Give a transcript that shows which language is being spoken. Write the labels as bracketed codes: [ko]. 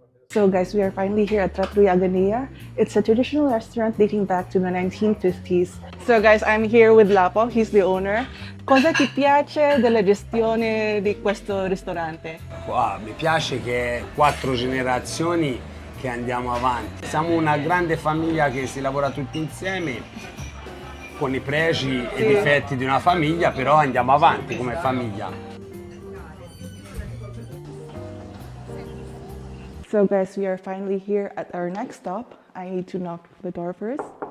[en] So guys, we are finally here at Trattoria Ganea. It's a traditional restaurant dating back to the 1950s. So guys, I'm here with Lapo, he's the owner. [it] Cosa ti piace della gestione di questo ristorante? Wow, mi piace che è 4 generazioni che andiamo avanti. Siamo una grande famiglia che si lavora tutti insieme, con i pregi e i difetti di una famiglia, però andiamo avanti come famiglia. [en] So guys, we are finally here at our next stop. I need to knock the door first.